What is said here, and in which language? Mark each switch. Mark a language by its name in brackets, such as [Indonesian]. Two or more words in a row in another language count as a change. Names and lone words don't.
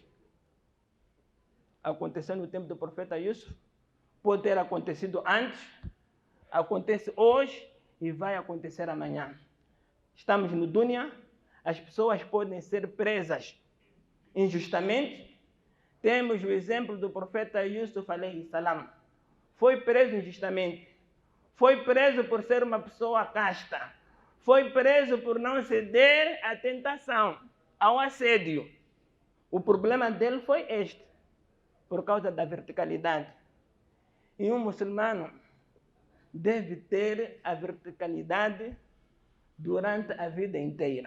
[Portuguese] Aconteceu no tempo do profeta Yusuf, pode ter acontecido antes, acontece hoje e vai acontecer amanhã. Estamos no dunya, as pessoas podem ser presas injustamente. Temos o exemplo do profeta Yusuf [Arabic] عليه السلام. [Portuguese] Foi preso injustamente. Foi preso por ser uma pessoa casta. Foi preso por não ceder à tentação, ao assédio. O problema dele foi este, por causa da verticalidade. E um muçulmano deve ter a verticalidade durante a vida inteira.